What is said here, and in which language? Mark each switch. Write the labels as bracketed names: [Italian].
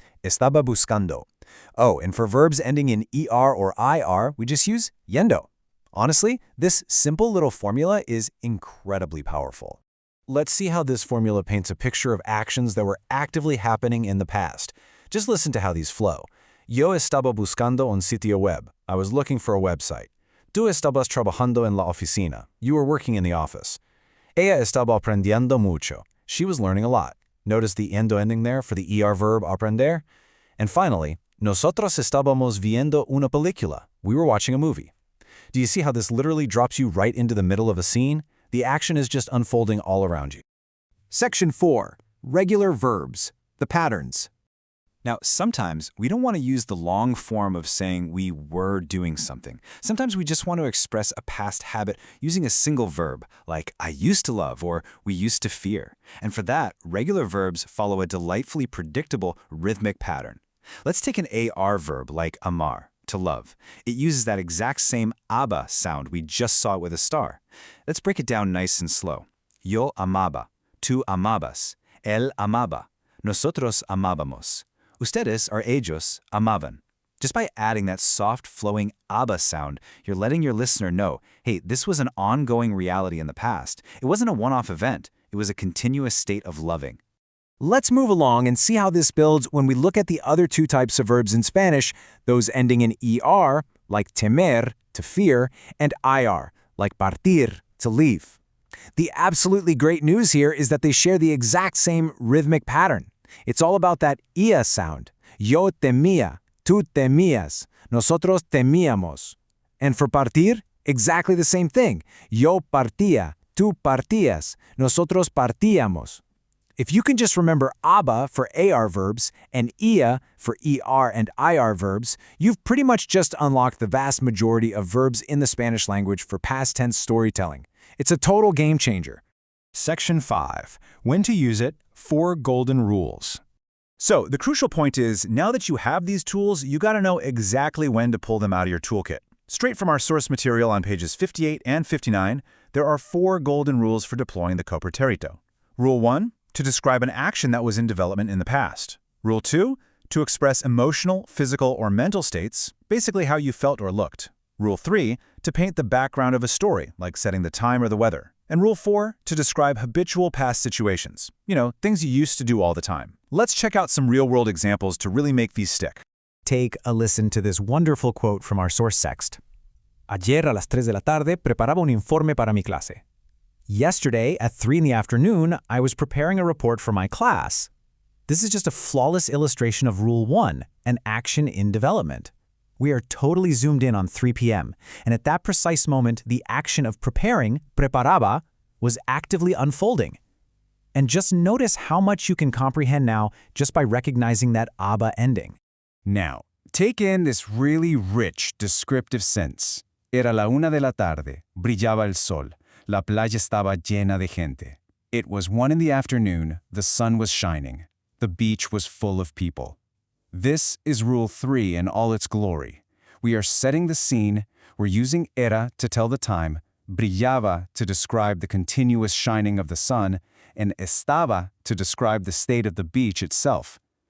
[Spanish] Estaba buscando. [English] Oh, and for verbs ending in er or ir, we just use yendo. Honestly, this simple little formula is incredibly powerful. Let's see how this formula paints a picture of actions that were actively happening in the past. Just listen to how these flow. [Spanish] Yo estaba buscando un sitio web. [English] I was looking for a website. [Spanish] Tú estabas trabajando en la oficina. [English] You were working in the office. [Spanish] Ella estaba aprendiendo mucho. [English] She was learning a lot. Notice the endo ending there for the er verb aprender. And finally, [Spanish] nosotros estábamos viendo una película. [English] We were watching a movie. Do you see how this literally drops you right into the middle of a scene? The action is just unfolding all around you. Section 4. Regular verbs. The patterns. Now, sometimes we don't want to use the long form of saying we were doing something. Sometimes we just want to express a past habit using a single verb, like I used to love or we used to fear. And for that, regular verbs follow a delightfully predictable rhythmic pattern. Let's take an AR verb like amar, to love. It uses that exact same aba sound we just saw with a star. Let's break it down nice and slow. [Spanish] Yo amaba, tú amabas, él amaba, nosotros amábamos. Ustedes [English] or [Spanish] ellos amaban. [English] Just by adding that soft, flowing aba sound, you're letting your listener know, hey, this was an ongoing reality in the past. It wasn't a one-off event. It was a continuous state of loving. Let's move along and see how this builds when we look at the other two types of verbs in Spanish, those ending in er, like temer, to fear, and ir, like partir, to leave. The absolutely great news here is that they share the exact same rhythmic pattern. It's all about that ia sound. [Spanish] Yo temía, tú temías, nosotros temíamos. [English] And for [Spanish] partir, [English] Exactly the same thing. [Spanish] Yo partía, tú partías, nosotros partíamos. [English] If you can just remember aba for AR verbs and ia for ER and IR verbs, you've pretty much just unlocked the vast majority of verbs in the Spanish language for past tense storytelling. It's a total game changer. Section 5. When to use it, 4 golden rules. So, the crucial point is, now that you have these tools, you gotta know exactly when to pull them out of your toolkit. Straight from our source material on pages 58 and 59, there are 4 golden rules for deploying the Copretérito. Rule 1, to describe an action that was in development in the past. Rule 2, to express emotional, physical, or mental states, basically how you felt or looked. Rule 3, to paint the background of a story, like setting the time or the weather. And Rule 4, to describe habitual past situations. Things you used to do all the time. Let's check out some real-world examples to really make these stick. Take a listen to this wonderful quote from our source text. [Spanish] Ayer a las 3 de la tarde preparaba un informe para mi clase. [English] Yesterday, at 3 in the afternoon, I was preparing a report for my class. This is just a flawless illustration of Rule 1, an action in development. We are totally zoomed in on 3 p.m., and at that precise moment, the action of preparing, preparaba, was actively unfolding. And just notice how much you can comprehend now just by recognizing that aba ending. Now, take in this really rich, descriptive sense. [Spanish] Era la 1 de la tarde, brillaba el sol. La playa estaba llena de gente. [English] It was 1 in the afternoon, the sun was shining. The beach was full of people. This is Rule 3 in all its glory. We are setting the scene, we're using era to tell the time, brillaba to describe the continuous shining of the sun, and estaba to describe the state of the beach itself.